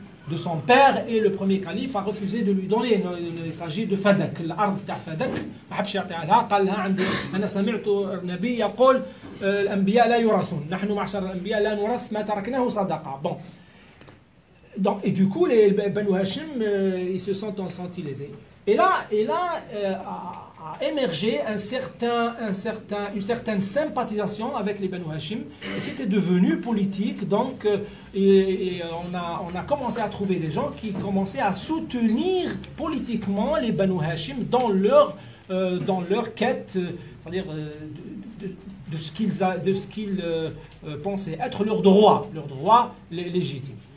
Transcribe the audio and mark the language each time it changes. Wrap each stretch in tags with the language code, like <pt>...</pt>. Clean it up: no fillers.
<fr>de son père, et le premier calife a refusé de lui donner. Il s'agit de Fadak,</fr> <ar>l'Arض تاع Fadak. ما حبش يعطيها لها، قال لها عندي أنا سمعت النبي يقول الأنبياء لا يورثون، نحن معشر الأنبياء لا نورث ما تركناه صدقة.</ar> <fr>Bon. Donc, et du coup, les Banu Hashim, ils se sont sentis lésés. Et là a émergé une certaine sympathisation avec les Banu Hashim, et c'était devenu politique. Donc, on a commencé à trouver des gens qui commençaient à soutenir politiquement les Banu Hashim dans leur quête, c'est-à-dire de ce qu'ils pensaient être leur droit légitime.</fr>